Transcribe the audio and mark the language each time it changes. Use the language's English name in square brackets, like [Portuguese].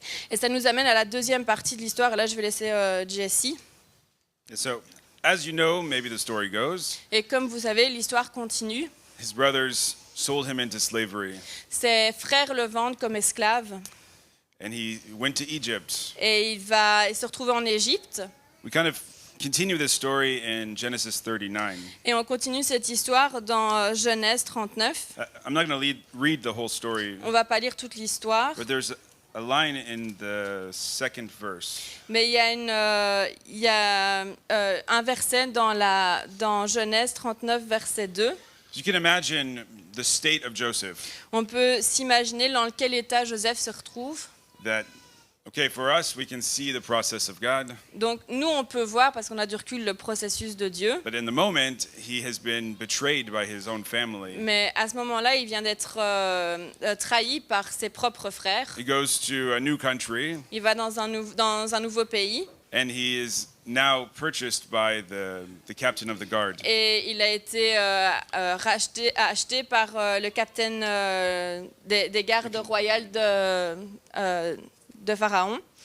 [French] Et ça nous amène à la deuxième partie de l'histoire, et là je vais laisser Jesse. [English] So, as you know, maybe the story goes, [French] Et comme vous savez, l'histoire continue. [English] his brothers sold him into slavery, [French] Ses frères le vendent comme esclave [English] and he went to Egypt. [French] et il se retrouve en Égypte. [English] We kind of continue this story in Genesis 39. [French] Et on continue cette histoire dans Genèse 39. [English] I'm not going to read the whole story, [French] On ne va pas lire toute l'histoire, [English] but there's a line in the second verse. [French] mais il y a un verset dans Genèse 39, verset 2. [English] You can imagine the state of Joseph. [French] On peut s'imaginer dans quel état Joseph se retrouve. [English] That, okay, for us, we can see the process of God, [French] Donc nous, on peut voir, parce qu'on a du recul, le processus de Dieu. [English] but in the moment, he has been betrayed by his own family. [French] Mais à ce moment-là, il vient d'être trahi par ses propres frères. [English] He goes to a new country, [French] Il va dans un nouveau pays [English] and he is now purchased by the captain of the guard. [French] et il a été acheté par le capitaine des gardes royales de Pharaon.